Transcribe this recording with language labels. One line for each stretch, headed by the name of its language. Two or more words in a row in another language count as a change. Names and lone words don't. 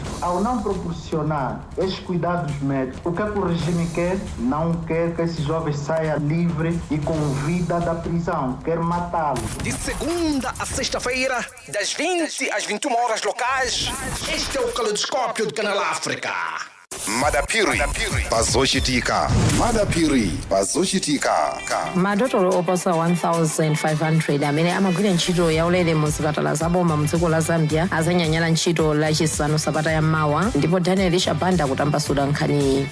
Portuguese: Ao não proporcionar esses cuidados médicos, o que o regime quer? Não quer que esse jovem saia livre e com vida da prisão, quer matá-lo. De segunda a sexta-feira, das 20 às 21 horas locais, este é o Caleidoscópio de Canal África. Madapiri Bazoshitika. Madapiri Bazoshitika.
Nyanja: Madotolo oposa 1,500 amene amagwira ntchito yaulere mu zipatala zaboma mu dziko la Zambia azanyanyala ntchito lachisanu sabata yammawa, ndipo Daniel Shabanda kutambasula nkhani.